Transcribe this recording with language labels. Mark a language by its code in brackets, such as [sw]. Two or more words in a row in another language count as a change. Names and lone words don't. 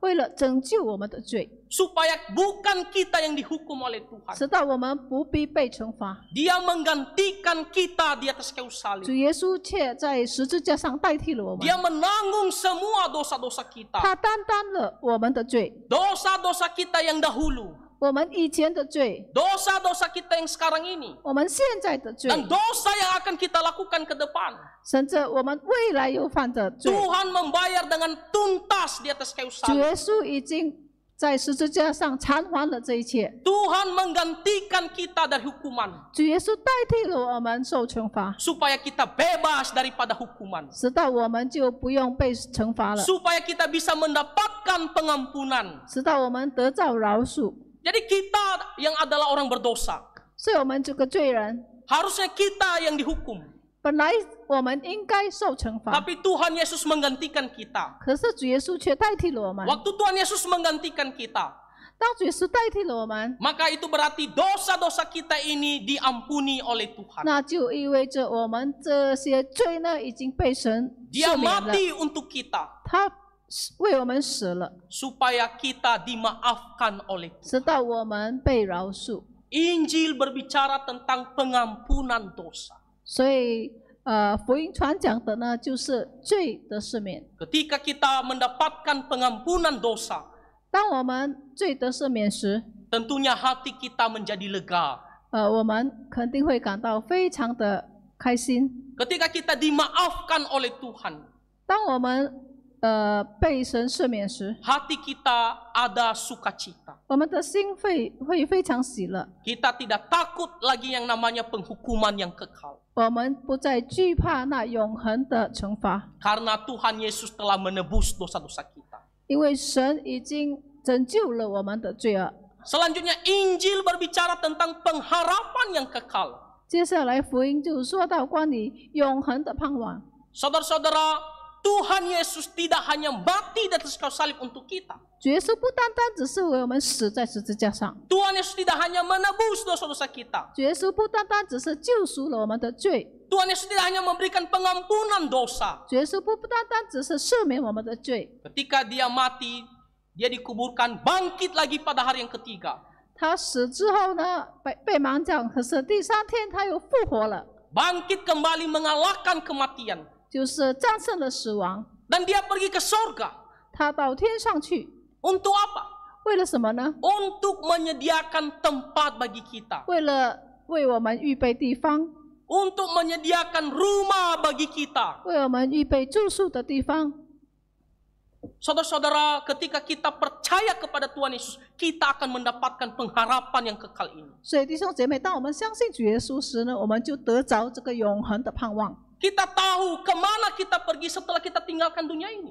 [zh] 为了拯救我们的罪， [id] Supaya bukan kita yang dihukum oleh Tuhan. [zh] 使到我们不必被惩罚。 [id] Dia menggantikan kita di atas kayu [zh] 主 [id] salib. [zh] 耶稣却在十字架上代替了我们， [id] Dia menanggung semua dosa-dosa kita. [zh] 他担当了我们的罪， [id] Dosa-dosa kita yang dahulu. [zh] 我们以前的罪， [id] Dosa-dosa kita yang sekarang ini. [zh] 我们现在的罪， [id] Dan dosa yang akan kita lakukan ke depan. [zh] 甚至我们未来有犯的罪， [id] Tuhan membayar dengan tuntas di atas kayu [zh] 主 [id] salib. [zh] 耶稣已经在十字架上偿还了这一切。 [id] Tuhan menggantikan kita dari hukuman. [zh] 主耶稣代替了我们受惩罚， [id] Supaya kita bebas daripada hukuman. [zh] 使到我们就不用被惩罚了， [id] Supaya kita bisa mendapatkan pengampunan. [zh] 使到我们得到饶恕。 [id] Jadi kita yang adalah orang berdosa. [zh] 所以我们这个罪人， [id] Harusnya kita yang dihukum. [zh] 本来我们应该受惩罚， [id] Tapi Tuhan Yesus menggantikan kita. [zh] 可是主耶稣却代替了我们。 [id] Waktu Tuhan Yesus menggantikan kita, [zh] 当主耶稣代替了我们， [id] maka itu berarti dosa-dosa kita ini diampuni oleh Tuhan. [zh] 那就意味着我们这些罪呢已经被神 [id] Dia [zh] 赦免了， [id] mati untuk kita [zh] 他为我们死了， [id] supaya kita dimaafkan oleh Tuhan. [zh] 使到我们被饶恕。 [id] Injil berbicara tentang pengampunan dosa. [zh] 所以福音传讲的呢，就是罪的赦免。 [id] Ketika kita mendapatkan pengampunan dosa, [zh] 当我们罪得赦免时， [id] tentunya hati kita menjadi lega. [zh] 我们肯定会感到非常的开心。 [id] Ketika kita dimaafkan oleh Tuhan, [zh] 当我们被神赦免时， [id] hati kita ada sukacita. [zh] 我们的心会非常喜乐， [id] Kita tidak takut lagi yang namanya penghukuman yang kekal. [zh] 我们不再惧怕那永恒的惩罚， [id] Karena Tuhan Yesus telah menebus dosa-dosa kita. [zh] 因为神已经拯救了我们的罪恶。 [id] Selanjutnya Injil berbicara tentang pengharapan yang kekal. [zh] 接下来福音就说到关于永恒的盼望。 [id] Saudara-saudara, Tuhan Yesus tidak hanya mati di atas kayu salib untuk kita. [zh] 主耶稣不单单只是为我们死在十字架上， [id] Tuhan Yesus tidak hanya menebus dosa-dosa kita. [zh] 主耶稣不单单只是救赎了我们的罪， [id] Tuhan Yesus tidak hanya memberikan pengampunan dosa. [zh] 主耶稣不单单只是赦免我们的罪， [id] Ketika dia mati, dia dikuburkan, bangkit lagi pada hari yang ketiga. [zh] 他死之后呢被埋葬，可是第三天他又复活了， [id] Bangkit kembali mengalahkan kematian. [zh] 就是战胜了死亡。 [id] Dan dia pergi ke sorga. [zh] 他到天上去， [id] Untuk apa? [zh] 为了什么呢？ [id] Untuk menyediakan tempat bagi kita. [zh] 为了为我们预备地方， [id] Untuk menyediakan rumah bagi kita. [zh] 为我们预备住宿的地方。 [id] Saudara-saudara, ketika kita percaya kepada Tuhan Yesus, kita akan mendapatkan pengharapan yang kekal ini. [zh] 所以弟兄姐妹，当我们相信主耶稣时呢，我们就得着这个永恒的盼望。 [id] Kita tahu kemana kita pergi setelah kita tinggalkan dunia ini.